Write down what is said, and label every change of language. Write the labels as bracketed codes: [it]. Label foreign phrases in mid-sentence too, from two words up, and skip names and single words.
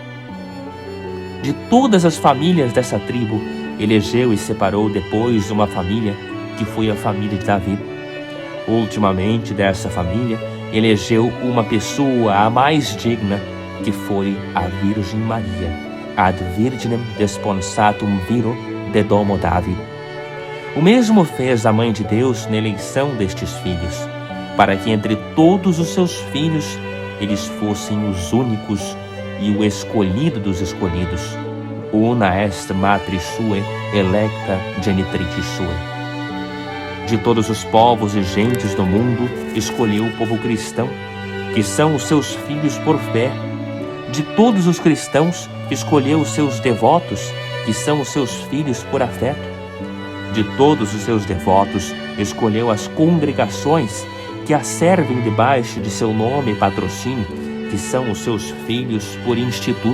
[pt] De todas as famílias dessa tribo, elegeu e separou depois uma família, que foi a família de Davi. Ultimamente, dessa família, elegeu uma pessoa a mais digna, que foi a Virgem Maria, [la] ad virginem desponsatum viro de domo Davi. [pt] O mesmo fez a Mãe de Deus na eleição destes filhos, para que entre todos os seus filhos eles fossem os únicos e o escolhido dos escolhidos. [la] Una est matris suae, electa genitricis suae. [pt] De todos os povos e gentes do mundo, escolheu o povo cristão, que são os seus filhos por fé. De todos os cristãos, escolheu os seus devotos, que são os seus filhos por afeto. De todos os seus devotos, escolheu as congregações, que a servem debaixo de seu nome e patrocínio, que são os seus filhos por instituto.